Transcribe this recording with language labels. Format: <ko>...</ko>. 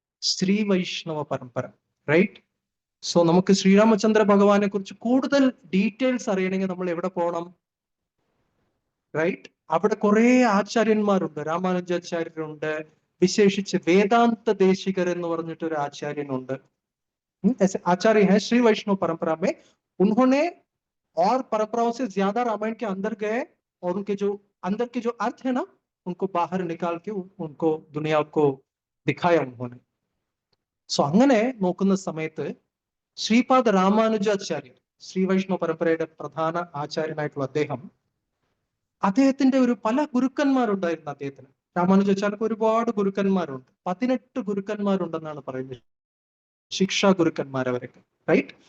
<ml>ശ്രീ വൈഷ്ണവ പരമ്പര, right? So നമുക്ക് ശ്രീരാമചന്ദ്ര ഭഗവാനെ കുറിച്ച് കൂടുതൽ ഡീറ്റെയിൽസ് അറിയണമെങ്കിൽ നമ്മൾ എവിടെ പോകണം? റൈറ്റ്? അവിടെ കുറെ ആചാര്യന്മാരുണ്ട്. രാമാനുജാചാര്യരുണ്ട്, വിശേഷിച്ച് വേദാന്ത ദേശികർ എന്ന് പറഞ്ഞിട്ട് ഒരു ആചാര്യനുണ്ട്.</ml> <hi>आचार्य है श्री वैष्णव परंपरा में. उन्होंने और परंपराओं से ज्यादा रामायण के अंदर गए और उनके जो अंदर के जो अर्थ है ना, उनको बाहर निकाल के उनको दुनिया को दिखाया उन्होंने.</hi> <ml>സോ അങ്ങനെ നോക്കുന്ന സമയത്ത് ശ്രീപാദ രാമാനുജാചാര്യർ, ശ്രീ വൈഷ്ണവ പരമ്പരയുടെ പ്രധാന ആചാര്യനായിട്ടുള്ള അദ്ദേഹത്തിന്റെ ഒരു പല ഗുരുക്കന്മാരുണ്ടായിരുന്നു അദ്ദേഹത്തിന്. രാമാനുജാചാര്യർക്ക് ഒരുപാട് ഗുരുക്കന്മാരുണ്ട്. 18 ഗുരുക്കന്മാരുണ്ടെന്നാണ് പറയുന്നത്, ശിക്ഷാ ഗുരുക്കന്മാരവരൊക്കെ, റൈറ്റ്?</ml>